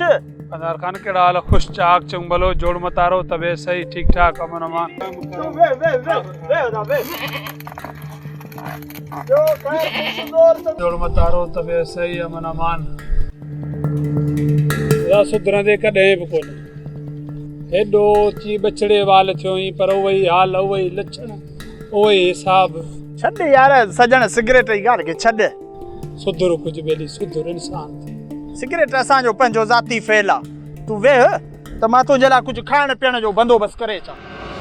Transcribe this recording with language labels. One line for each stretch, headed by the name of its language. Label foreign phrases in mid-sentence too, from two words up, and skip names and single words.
Sindhi: अनार खान के डाल खुश चाक चंबलो जोड़ मतारो तबे सही ठीक ठाक अमन अमान जोड़ मतारो तबे सही अमन अमान या सुधर दे कॾहिं बि कोन हेॾो ची बछड़े वाल थियो ई पर वही हाल वही लक्षण वही हिसाब छॾ यार सजन सिगरेट जी ॻाल्हि खे छॾ सुधरो कुछ बेली सुधर इंसान सिगरेट असांजो पंहिंजो ज़ाती फेल आहे तूं वेह त मां तुंहिंजे लाइ कुझु खाइण पीअण जो बंदोबस्तु करे अचां